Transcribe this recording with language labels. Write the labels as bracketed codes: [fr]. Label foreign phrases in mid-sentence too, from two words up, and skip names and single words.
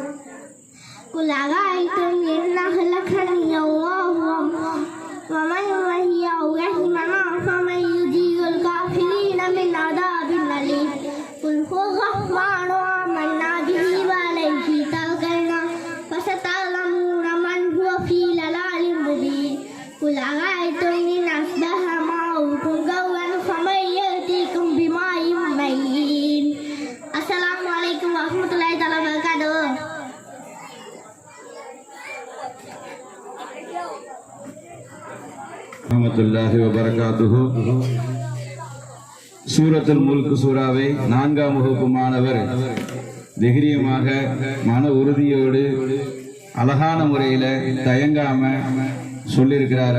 [ar] قل أرأيتم إن أهلكني الله ومن وهي رحمنا فمن يجير الكافرين من عذاب أليم قل هو الرحمن آمنا به وعليه توكلنا فستعلمون من هو في ضلال مبين قل أرأيتم إن أصبح ماؤكم غورا فمن يأتيكم بماء معين السلام عليكم ورحمة الله تعالى وبركاته رحمة الله وبركاته. [ta] சூரத்துல் முல்க் சூராவை 4ஆம் வகுப்பு மாணவர் தைரியமாக மன உறுதியோடு அழகான முறையில தயங்காம சொல்லியிருக்கிறார்.